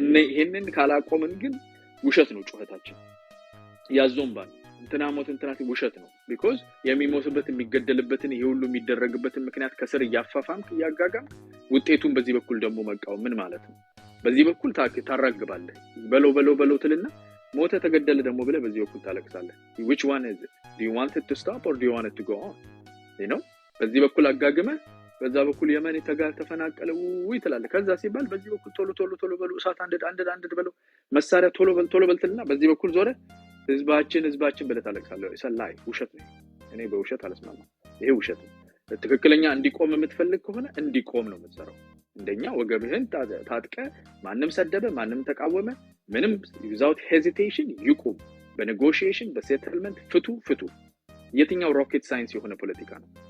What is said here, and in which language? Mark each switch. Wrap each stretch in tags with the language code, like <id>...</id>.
<am>ይሄንን ካላቆምን ግን ውሸት ነው ጩኸታችን ያዞምባል እንትና ሞት እንትና ውሸት ነው። because የሚሞትበት የሚገደልበትን ይሄ ሁሉ የሚደረግበትን ምክንያት ከስር ያፋፋም ያጋጋም ውጤቱን በዚህ በኩል ደግሞ መቃወም ምን ማለት ነው? በዚህ በኩል ታራግባለህ በለው ትልና ሞተ ተገደለ ደግሞ ብለ በዚህ በኩል ታለቅሳለህ።</am> <en>which one is it? Do you want it to stop or do you want it to go on?</en> <am>you know በዚህ በኩል አጋግመ በዛ በኩል የመን ተፈናቀለ ትላለህ። ከዛ ሲባል በዚህ በኩል ቶሎ በሉ እሳት አንድ በሉ መሳሪያ ቶሎ በልትና በዚህ በኩል ዞረ ህዝባችን ብለህ ታለቅሳለህ። ሰላይ ውሸት ነው። እኔ በውሸት አልስማማም። ይሄ ውሸት ነው። ትክክለኛ እንዲቆም የምትፈልግ ከሆነ እንዲቆም ነው የምትሰራው። እንደኛ ወገብህን ታጥቀ ማንም ሰደበ ማንም ተቃወመ ምንም</am> <en>without hesitation</en> <am>ይቁም። በኔጎሺዬሽን በሴትልመንት ፍቱ። የትኛው ሮኬት ሳይንስ የሆነ ፖለቲካ ነው?</am>